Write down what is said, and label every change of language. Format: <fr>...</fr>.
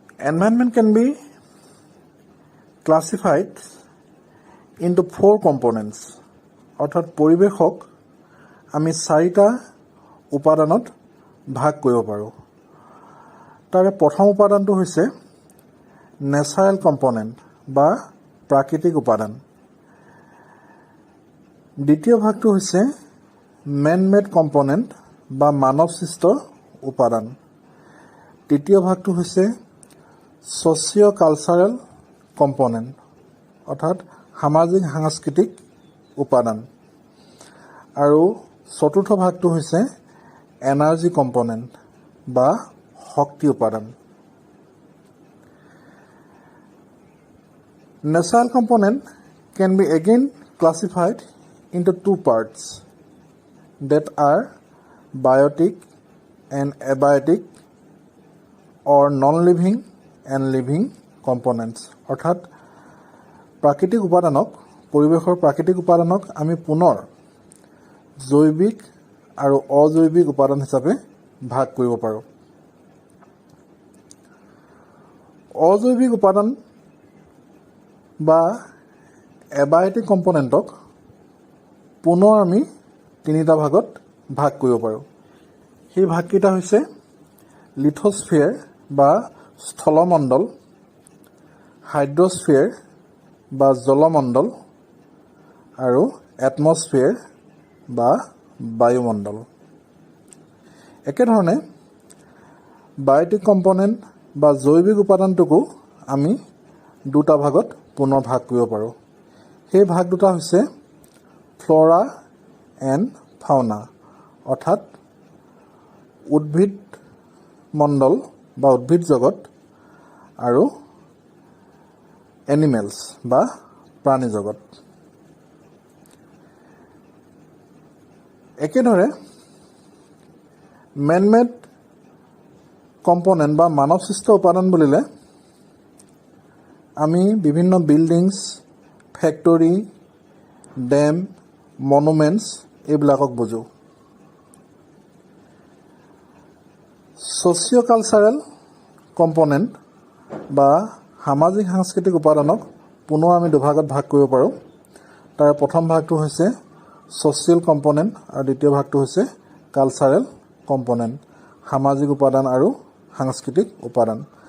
<en>Environment can be classified into 4 components</en> <as>অৰ্থাৎ পৰিৱেশক আমি 4টা উপাদানত ভাগ কৰিব পাৰোঁ। তাৰে প্ৰথম উপাদানটো হৈছে নেচাৰেল কম্পনেণ্ট বা প্ৰাকৃতিক উপাদান। দ্বিতীয় ভাগটো হৈছে মেন মেড কম্পনেণ্ট বা মানৱসৃষ্ট উপাদান। তৃতীয় ভাগটো হৈছে ছ'চিঅ' কালচাৰেল কম্পনেণ্ট অৰ্থাৎ সামাজিক সাংস্কৃতিক উপাদান। আৰু চতুৰ্থ ভাগটো হৈছে এনাৰ্জি কম্পনেণ্ট বা শক্তি উপাদান।</as> <en>Natural component can be again classified into 2 parts that are biotic and abiotic or non-living and living components</en> <as>অৰ্থাৎ প্ৰাকৃতিক উপাদানক পৰিৱেশৰ প্ৰাকৃতিক উপাদানক আমি পুনৰ জৈৱিক আৰু অজৈৱিক উপাদান হিচাপে ভাগ কৰিব পাৰোঁ। অজৈৱিক উপাদান বা এবায়টিক কম্পনেণ্টক পুনৰ আমি 3টা ভাগত ভাগ কৰিব পাৰোঁ। সেই ভাগকেইটা হৈছে লিথোস্ফিয়াৰ বা স্থলমণ্ডল, হাইড্ৰস্ফিয়াৰ বা জলমণ্ডল আৰু এটমস্ফিয়াৰ বা বায়ুমণ্ডল। একেধৰণে বায়'টিক কম্পনেণ্ট বা জৈৱিক উপাদানটোকো আমি 2টা ভাগত পুনৰ ভাগ কৰিব পাৰোঁ। সেই ভাগ দুটা হৈছে ফ্ল'ৰা এণ্ড ফাউনা অৰ্থাৎ উদ্ভিদ মণ্ডল বা উদ্ভিদ জগত আৰু এনিমেলছ বা প্ৰাণী জগত। একেদৰে মেন-মেড কম্পনেণ্ট বা মানৱসৃষ্ট উপাদান বুলিলে আমি বিভিন্ন বিল্ডিংছ, ফেক্টৰী, ডেম, মনুমেণ্টছ এইবিলাকক বুজোঁ। ছ'চিঅ' কালচাৰেল কম্পনেণ্ট বা সামাজিক সাংস্কৃতিক উপাদানক পুনৰ আমি 2 ভাগত ভাগ কৰিব পাৰোঁ। তাৰ প্ৰথম ভাগটো হৈছে ছ'চিয়েল কম্পনেণ্ট আৰু দ্বিতীয় ভাগটো হৈছে কালচাৰেল কম্পনেণ্ট সামাজিক উপাদান আৰু সাংস্কৃতিক উপাদান।</as>